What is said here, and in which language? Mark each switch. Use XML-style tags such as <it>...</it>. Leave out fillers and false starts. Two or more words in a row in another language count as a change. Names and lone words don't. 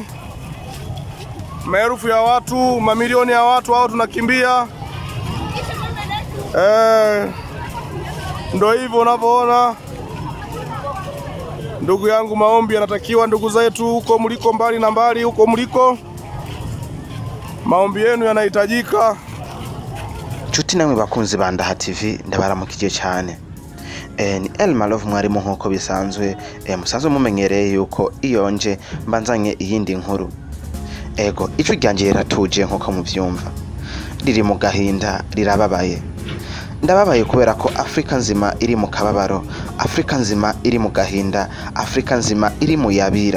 <sw>Maelfu ya watu, mamilioni ya watu hao tunakimbia. Ndio hivyo unavyoona. Ndugu yangu, maombi yanatakiwa ndugu zetu huko mliko mbali na mbali huko mliko. Maombi yenu yanahitajika.</sw> <rn>Chuti namwe bakunzi ba Ndaha TV ndabaramukije cyane. Ni Elma Love mwarimu nkuko bisanzwe. Musanzwe mumenyereye yuko iyonje mbanzanye iyindi nkuru. Ego ico ryanje ratuje nkuko muvyumva. Riri mu gahinda rirababaye. Ndababaye kubera ko Afrika nzima iri mu kababaro, Afrika nzima iri mu gahinda, Afrika nzima iri mu yabira.</rn>